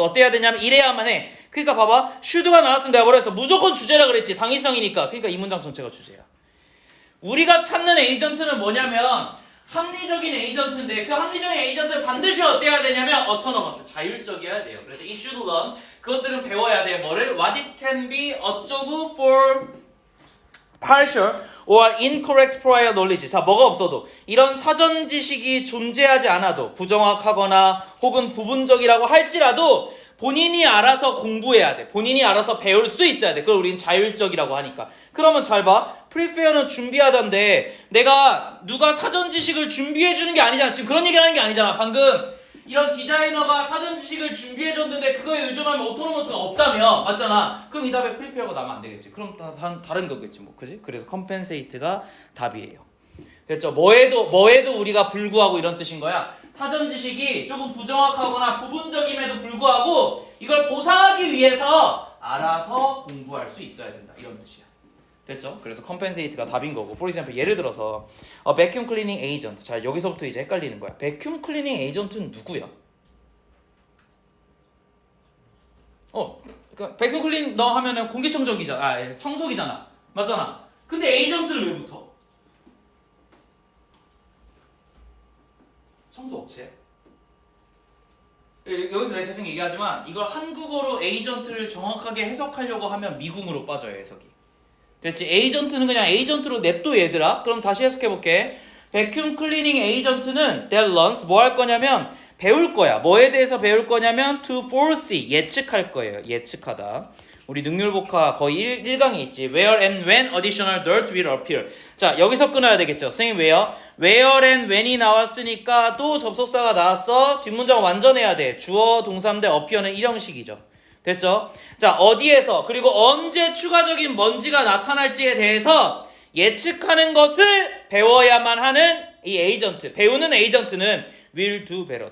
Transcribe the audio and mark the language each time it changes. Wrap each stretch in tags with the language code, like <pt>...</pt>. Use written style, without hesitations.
<ko>어때야 되냐면 이래야만 해. 그러니까 봐봐. should가 나왔으면 내가 뭐라 했어? 무조건 주제라 그랬지. 당위성이니까. 그러니까 이 문장 전체가 주제야. 우리가 찾는 에이전트는 뭐냐면 합리적인 에이전트인데 그 합리적인 에이전트는 반드시 어때야 되냐면 autonomous. 자율적이어야 돼요. 그래서 이</ko> <en>should learn</en> <ko>그것들은 배워야 돼. 뭐를?</ko> <en>What it can be</en> <ko>어쩌고</ko> <en>for partial or incorrect prior knowledge.</en> <ko>자, 뭐가 없어도 이런 사전 지식이 존재하지 않아도 부정확하거나 혹은 부분적이라고 할지라도 본인이 알아서 공부해야 돼. 본인이 알아서 배울 수 있어야 돼. 그걸 우리는 자율적이라고 하니까. 그러면 잘 봐. prepare는 준비하던데 내가 누가 사전 지식을 준비해 주는 게 아니잖아. 지금 그런 얘기를 하는 게 아니잖아. 방금 이런 디자이너가 사전 지식을 준비해줬는데 그거에 의존하면 오토노머스가 없다며 맞잖아. 그럼 이 답에 프리페어가 나면 안 되겠지. 그럼 다른 거겠지 뭐 그지? 그래서 컴펜세이트가 답이에요. 됐죠? 뭐에도 우리가 불구하고 이런 뜻인 거야. 사전 지식이 조금 부정확하거나 부분적임에도 불구하고 이걸 보상하기 위해서 알아서 공부할 수 있어야 된다. 이런 뜻이야. 됐죠? 그래서 compensate가 답인 거고.</ko> <en>For example,</en> <ko>예를 들어서</ko> <en>vacuum cleaning agent.</en> <ko>자, 여기서부터 이제 헷갈리는 거야. vacuum cleaning agent는 누구야? 그러니까 vacuum clean 너 하면은 공기청정기잖아. 청소기잖아. 맞잖아. 근데 agent를 왜 붙어? 청소업체. 여기서 내가 계속 얘기하지만 이걸 한국어로 에이전트를 정확하게 해석하려고 하면 미궁으로 빠져요, 해석이. 됐지? 에이전트는 그냥 에이전트로 냅둬 얘들아. 그럼 다시 해석해볼게. vacuum cleaning agent는</ko> <en>that learns</en> <ko>뭐 할 거냐면 배울 거야. 뭐에 대해서 배울 거냐면 to foresee 예측할 거예요. 예측하다. 우리 능률복화 거의 1강에 있지.</ko> <en>Where and when additional dirt will appear.</en> <ko>자, 여기서 끊어야 되겠죠. 선생님 where and when이 나왔으니까 또 접속사가 나왔어. 뒷문장 완전해야 돼. 주어 동사인데 appear는 일형식이죠. 됐죠? 자, 어디에서 그리고 언제 추가적인 먼지가 나타날지에 대해서 예측하는 것을 배워야만 하는 이 에이전트. 배우는 에이전트는</ko> <en>will do better.</en>